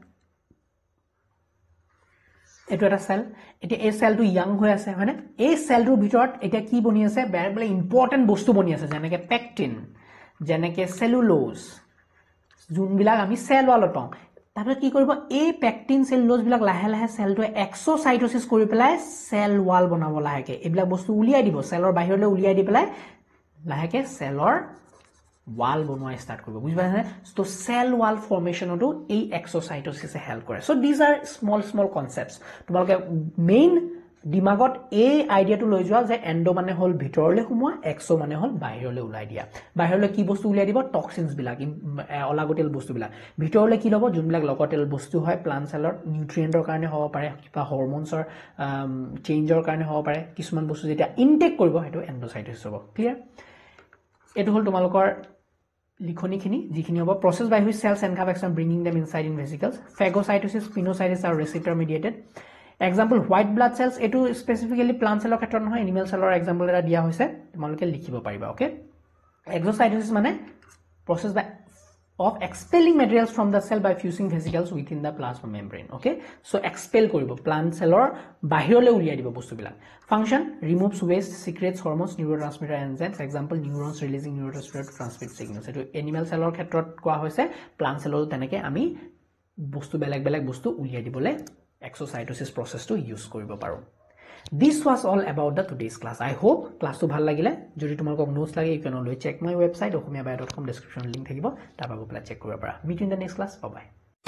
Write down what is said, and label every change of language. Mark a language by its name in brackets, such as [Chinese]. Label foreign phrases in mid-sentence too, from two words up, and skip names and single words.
[Assamese] এটো এটা সেল এটা এই সেলটো ইয়াং হৈ আছে হয়নে এই সেলটোৰ ভিতৰত এটা কি বনি আছে বেলে ইম্পৰ্টেন্ট বস্তু বনি আছে যেনেকে পেকটিন যেনেকে সেলুলোজ যোনবিলাক আমি সেল ওয়ালত পাওঁ তারপরে কি কৰিব এই পেকটিন সেলুলোজ বিলাক লাহে লাহে সেলটো এক্সোসাইটোসিস কৰি পেলাই সেল ওয়াল বনাব লাগে এইবিলাক বস্তু উলিয়াই দিব সেলৰ বাহিৰলৈ উলিয়াই দি পেলাই লাহেকে সেলৰ ওয়াল বনোৱা স্টাৰ্ট কৰিব বুজি পাইছানে তো [English] cell wall [Assamese] ফৰ্মেশনটো এই এক্সোসাইটোসিসে হেল্প কৰে [English] so this are small concepts [Assamese] তোমালোকে মেইন দিমাগত এই আইডিয়াটো লৈ যোৱা যে এন্ডো মানে হল ভিতৰলৈ সোমোৱা এক্সো মানে হল বাহিৰলৈ উলাই দিয়া বাহিৰলৈ কি বস্তু উলাই দিব টক্সিনস বিলাক অলাগতিয়াল বস্তু বিলাক ভিতৰলৈ কি লব যোনবিলাক লগতিয়াল বস্তু হয় প্লান্ট সেলৰ নিউট্ৰিয়েন্টৰ কাৰণে হ'ব পাৰে কিবা হৰমোনছৰ চেঞ্জৰ কাৰণে হ'ব পাৰে কিছুমান বস্তু যেতিয়া ইনটেক কৰিব হেতু এন্ডোসাইটোসিস হ'ব ক্লিয়াৰ এটো হল তোমালোকৰ লিখনিখিনি যিখিনি হ'ব [English] process by which cells encapsulate and bringing them inside in vesicles phagocytosis pinocytosis are receptor mediated example white blood cells etu specifically plant cell [Assamese] ক্ষেত্ৰত নহয় [English] animal cell example [Assamese] এটা দিয়া হৈছে তোমালোকে লিখিব পাৰিবা ওকে [English] exocytosis মানে process by of expelling materials from the cell by fusing vesicles within the plasma membrane okay so expel কৰিব plant cellৰ [Assamese] বাহিৰলৈ উলিয়াই দিব বস্তুবিলাক [English] function removes waste secretes hormones neurotransmitter enzymes example neurons releasing neurotransmitter to transmit signals এটো animal cellৰ [Assamese] ক্ষেত্ৰত কোৱা হৈছে [English] plant cellৰ [Assamese] তেনেকে আমি বস্তু বেলেগ বস্তু উলিয়াই দিবলৈ [English] exocytosis process to use [Assamese] কৰিব পাৰো [English] This was all about the today's class. I hope class to [Assamese] ভাল লাগিলে যদি তোমালোকক নোটস লাগে [English] you can always check my website okhomiyabaya.com description link [Assamese] থাকিব তাৰ পৰা গৈ পেলাই চেক কৰিব পাৰা [English] meet you in the next class bye bye